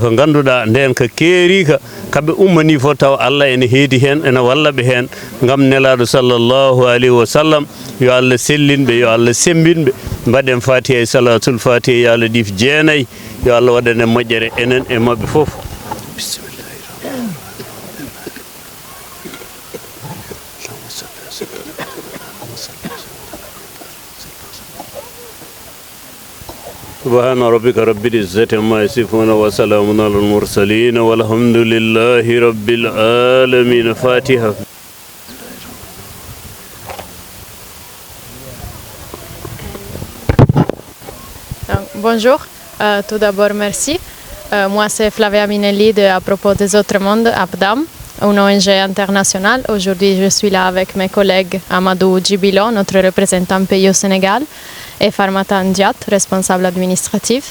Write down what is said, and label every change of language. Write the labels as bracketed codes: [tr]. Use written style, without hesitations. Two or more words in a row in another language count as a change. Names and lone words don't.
[ff] ko ganduɗa ndenka keerika kamɓe ummani fof taw Allah ene heedi hen ene wallaɓe hen gam nelaɗo [ar] صلى الله عليه وسلم [ff] yo Allah sellinɓe yo Allah sembinɓe mbaɗen fatiha e [ar] صلاة الفاتحة [ff] yo Allah ɗif jeenayyi yo Allah waɗane moƴƴere enen e mabɓe fof [ar] سبحان ربك رب العزة عما يصفون وسلام على المرسلين والحمد لله رب العالمين فاتحة. [fr] Bonjour, tout d'abord merci. Moi c'est Flavia Minelli de À propos des autres mondes, APDAM, une ONG internationale. Aujourd'hui je suis là avec mes collègues Amadou Djibilo, notre représentant pays au Sénégal, et Farmata Ndiat, responsable administratif.